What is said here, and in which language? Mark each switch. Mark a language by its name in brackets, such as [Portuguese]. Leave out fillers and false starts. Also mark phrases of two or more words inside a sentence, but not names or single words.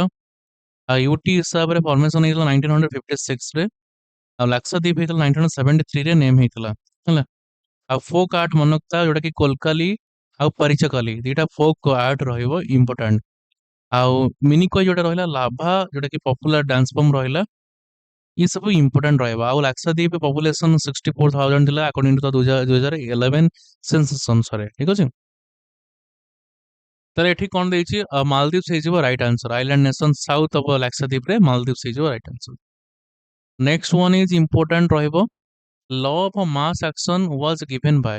[Odia] ଆଉ ୟୁଟି ହିସାବରେ ଫର୍ମେସନ ହେଇଥିଲା 1956 ରେ, ଆଉ ଲାକ୍ଷାଦ୍ୱୀପ ହେଇଥିଲା 1973 ରେ ନେମ୍ ହେଇଥିଲା ହେଲା। ଆଉ [English] folk art [Odia] ମନକତା ଯୋଉଟା କି କୋଲକାଲି ଆଉ ପରିଚକାଲି ଦିଟା [English] folk art [Odia] ରହିବ ଇମ୍ପୋର୍ଟାଣ୍ଟ। ଆଉ ମିନିକୟ ଯୋଉଟା ରହିଲା ଲାଭା ଯୋଉଟା କି [English] popular dance form [Odia] ରହିଲା, [Hindi] ये सब इंपोर्टेंट रहेगा। [Odia] ଆଉ ଲାକ୍ଷାଦ୍ୱୀପ ପପୁଲେସନ 64,000 ଥିଲା [English] according to 2011 census [Odia] ଅନୁସାରେ। ଠିକ ଅଛି, ତାହେଲେ ଏଠି କଣ ଦେଇଛି, ମାଲଦୀପ୍ସ ହେଇଯିବ [English] right answer. island nation south of [Odia] ଲାକ୍ଷାଦ୍ୱୀପରେ ମାଲଦୀପ୍ସ ହେଇଯିବ [English] right answer. next one is important ରହିବ, law of mass action was given by.